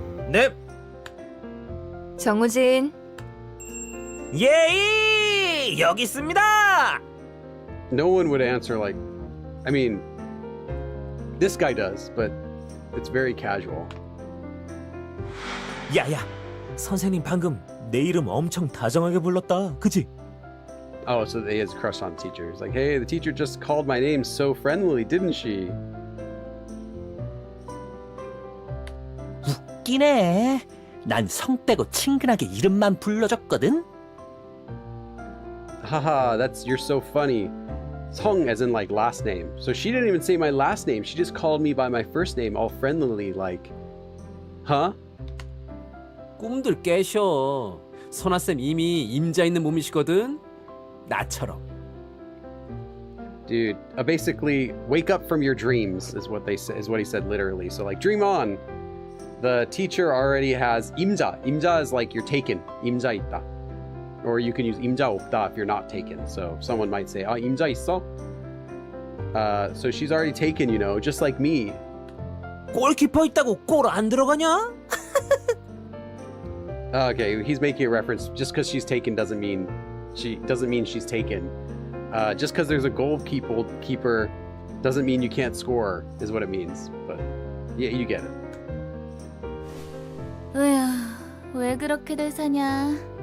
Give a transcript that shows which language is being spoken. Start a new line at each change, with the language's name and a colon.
Korean: 네. 정우진. 예이! 여기 있습니다.
English: No one would answer like, I mean, this guy does, but it's very casual.
Korean: 야야. 선생님 방금 내 이름 엄청 다정하게 불렀다. 그치?
English: Oh, so he has a crush on teachers. Like, hey, the teacher just called my name so friendly, didn't she?
Korean: 웃기네. 난 성 빼고 친근하게 이름만 불러줬거든.
English: Haha, you're so funny. Song as in like last name. So she didn't even say my last name. She just called me by my first name all friendlily like, huh?
Korean: 꿈들 깨셔. 선아쌤 이미 임자 있는 몸이시거든. 나처럼.
English: Dude, basically wake up from your dreams is what he said literally. So like dream on. The teacher already has 임자. 임자 is like you're taken.
Korean: 임자 있다.
English: Or you can use
Korean: 임자 없다
English: if you're not taken. So someone might say,
Korean: 임자 있어?
English: So she's already taken, just like me.
Korean: 골키퍼 있다고 골 안 들어가냐?
English: Okay, he's making a reference. Just because she's taken doesn't mean she's taken. Just because there's a goalkeeper doesn't mean you can't score, is what it means. But yeah, you get it.
Korean: 으야, 왜 그렇게들 사냐?